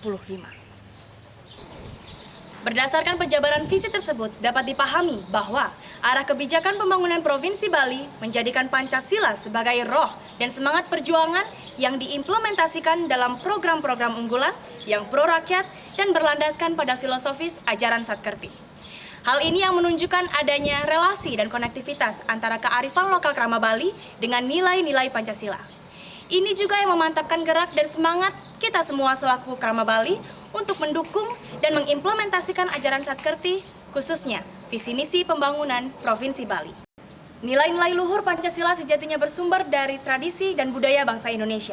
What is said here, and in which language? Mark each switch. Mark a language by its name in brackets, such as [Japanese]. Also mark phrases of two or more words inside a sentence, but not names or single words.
[Indonesian] Berdasarkan penjabaran visi tersebut dapat dipahami bahwa arah kebijakan pembangunan Provinsi Bali menjadikan Pancasila sebagai roh dan semangat perjuangan yang diimplementasikan dalam program-program unggulan yang pro rakyat dan berlandaskan pada filosofis ajaran Satkerti. Hal ini yang menunjukkan adanya relasi dan konektivitas antara kearifan lokal krama Bali dengan nilai-nilai Pancasila. Ini juga yang memantapkan gerak dan semangat kita semua selaku krama Bali untuk mendukung dan mengimplementasikan ajaran Satkerti, khususnya visi misi pembangunan Provinsi Bali. Nilai-nilai luhur Pancasila sejatinya bersumber dari tradisi dan budaya bangsa Indonesia.